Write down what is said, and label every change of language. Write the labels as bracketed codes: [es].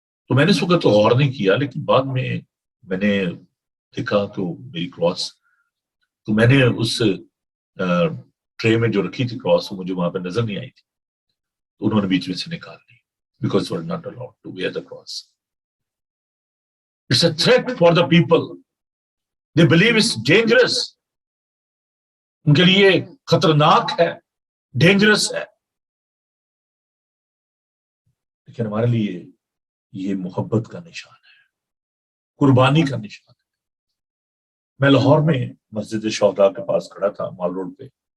[ur] تو میں نے اس وقت تو غور نہیں کیا, لیکن بعد میں نے دیکھا تو میری کراس, تو میں نے اس ٹرے میں جو رکھی تھی کراس, مجھے وہاں پہ نظر نہیں آئی تھی, تو انہوں نے بیچ میں سے نکال لی, [en] Because we are not allowed to wear the cross. It's a threat for the people, they believe it's dangerous. [ur] ان کے لیے خطرناک ہے, ڈینجرس ہے. لیکن ہمارے لیے یہ محبت کا نشان ہے, قربانی کا نشان ہے. میں لاہور میں مسجد شہداء کے پاس کھڑا تھا, مال روڈ پہ.